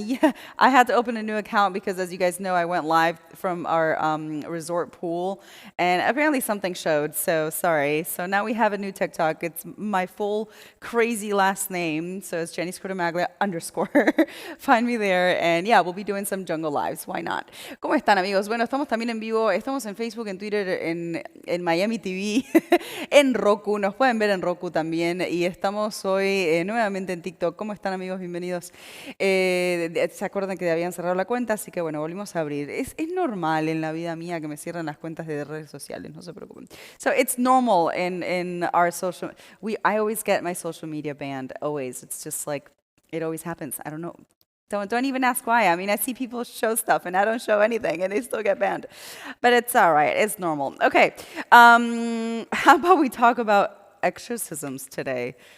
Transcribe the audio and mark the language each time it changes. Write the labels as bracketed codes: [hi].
[en] Yeah, I had to open a new account because, as you guys know, I went live from our resort pool, and apparently something showed. So sorry. So now we have a new TikTok. It's my full crazy last name. So it's Jenny Scordamaglia _ Find me there, and yeah, we'll be doing some jungle lives. Why not? [es] ¿Cómo están, amigos? Bueno, estamos también en vivo. Estamos en Facebook, en Twitter, en Miami TV, en Roku. Nos pueden ver en Roku también. Y estamos hoy nuevamente en TikTok. ¿Cómo están, amigos? Bienvenidos. Se acuerdan que habían cerrado la cuenta, así que bueno, volvimos a abrir. Es normal en la vida mía que me cierren las cuentas de redes sociales, no se preocupen. [en] So it's normal in our social. I always get my social media banned. Always. It's just like it always happens. I don't know. Don't even ask why. I mean, I see people show stuff and I don't show anything and they still get banned. But it's all right. It's normal. Okay. How about we talk about exorcisms today?